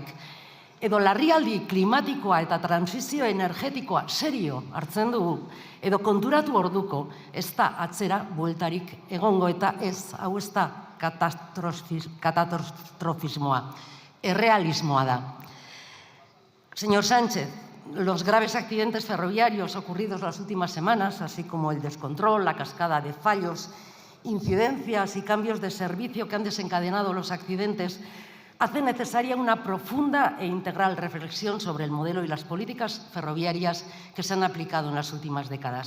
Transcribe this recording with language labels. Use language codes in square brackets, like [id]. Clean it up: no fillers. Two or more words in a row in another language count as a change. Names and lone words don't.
[eu] Edo larrialdi klimatikoa eta transizio energetikoa serio hartzen dugu, edo konturatu orduko ez da atzera bueltarik egongo eta ez, hau ez da katastrofismoa, errealismoa da. [es] Señor Sánchez, los graves accidentes ferroviarios ocurridos las últimas semanas, así como el descontrol, la cascada de fallos, incidencias y cambios de servicio que han desencadenado los accidentes, hace necesaria una profunda e integral reflexión sobre el modelo y las políticas ferroviarias que se han aplicado en las últimas décadas.